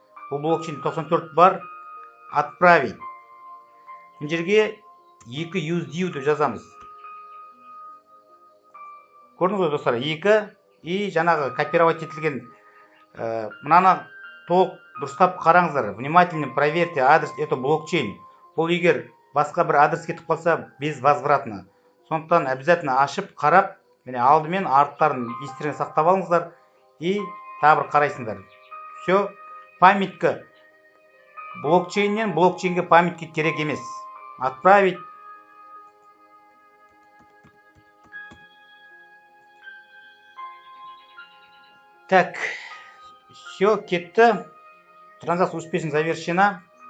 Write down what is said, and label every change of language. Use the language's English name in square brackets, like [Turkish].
[Kazakh] Бұл блокчейн 94 бар. Отправить. Мына жерге 2 USD деп жазамыз. Көрдіңіз бе, достар? 2 и жаңағы копировать етілген мынаны толық дұрыстап қараңыздар. [Russian] Внимательно проверьте адрес, это блокчейн. [Kazakh] Бұл егер басқа бір адрес кетіп қалса, безвозвратно. Сондықтан обязательно ашып, қарап, міне алдымен арттарын естеріңізге сақтап алыңыздар и тағы бір қарайсыңдар. Все, памятка блокчейннен блокчейнге памятка керек емес. Отправить. [Russian] Так, все, кетті. Транзакция успешно завершена.